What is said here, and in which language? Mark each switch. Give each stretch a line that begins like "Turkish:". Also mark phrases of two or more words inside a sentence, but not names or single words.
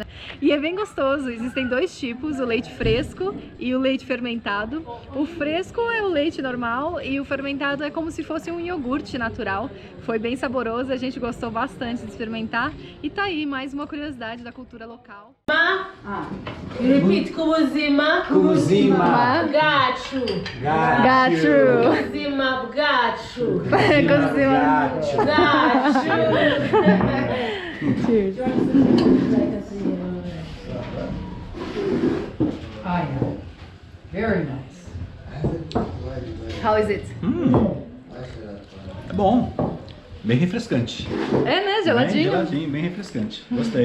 Portuguese: E é bem gostoso, existem dois tipos, o leite fresco e o leite fermentado. O fresco é o leite normal e o fermentado é como se fosse um iogurte natural. Foi bem saboroso, a gente gostou bastante de experimentar e tá aí mais uma curiosidade da cultura local.
English: Repeat, Kumuzima. Kumuzima. Gacho. Gacho. Kumuzima, gacho. Gacho. Cheers. Oh yeah, very nice. How is it?
Portuguese: É bom, bem refrescante. É, né? Geladinho. Bem geladinho, bem refrescante. Gostei.